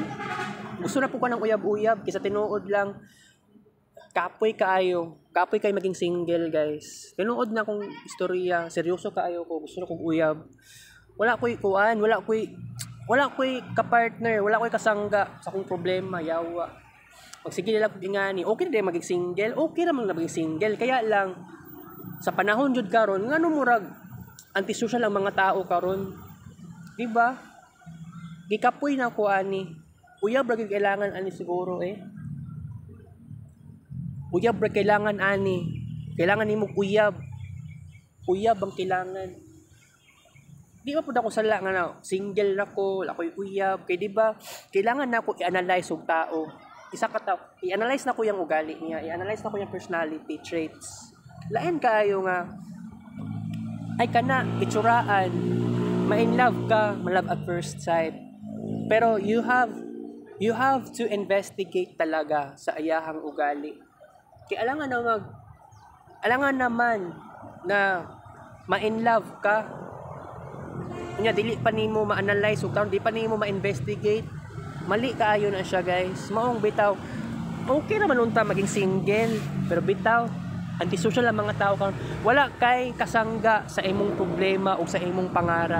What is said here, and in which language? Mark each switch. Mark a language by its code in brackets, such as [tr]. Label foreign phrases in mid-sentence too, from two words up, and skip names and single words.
[ceb] Gusto na po kuan ng uyab-uyab kaysa tinuod lang kapoy kaayo maging single, guys. Tinuod na kong istorya, seryoso kaayo ko, gusto na kong uyab. Wala ko'y kuan, wala ko'y ka-partner, wala ko'y kasangga sa kong problema, yawa. Sige lang ingani, [tl] okay na din maging single, okay naman na maging single. [ceb] Kaya lang, sa panahon jud karon, ngano murag antisocial ang mga tao karon. Diba? Gikapoy na ko ani. Uyab ra kailangan ani siguro Uyab ra kailangan ani. Kailangan nimo uyab. Uyab ang kailangan. Di ba pud ako sala nga na single na ko, ako'y uyab. Kay di ba? Kailangan na ko i-analyze og tao. I-analyze na ko yung ugali niya, i-analyze na ko yung personality traits. Lain kaayo nga ay kana itsuraan, ma-in love ka, ma- [en] love at first sight. [ceb] Pero [en] you have to investigate [ceb] talaga sa ayahang ugali. [tl] Kaya alangan naman na ma-in love ka. [ceb] Unya dili pa nimo ma-analyze ug di pa nimo ma-investigate. Mali kaayo na siya, guys. Maong bitaw. Okay naman unta maging single, pero bitaw antisocial ang mga tao karon. Wala kay kasangga sa imong problema o sa imong pangarap.